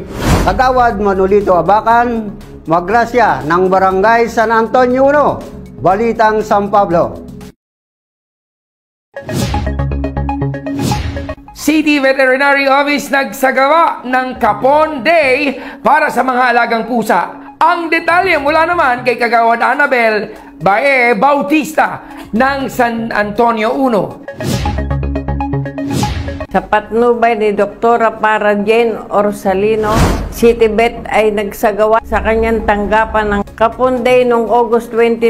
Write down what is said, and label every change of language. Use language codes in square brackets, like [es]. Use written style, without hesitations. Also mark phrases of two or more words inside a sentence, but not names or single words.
[tl] Kagawad Manolito Abacan Magrasya ng Barangay San Antonio 1, Balitang, San Pablo. City Veterinary Office nagsagawa ng Capon Day para sa mga alagang pusa. Ang detalye mula naman kay Kagawad Annabel Bae Bautista ng San Antonio 1. Sa patnubay ni Dr. Para Jane Orsalino, City Vet ay nagsagawa sa kanyang tanggapan ng Capon Day noong August 29.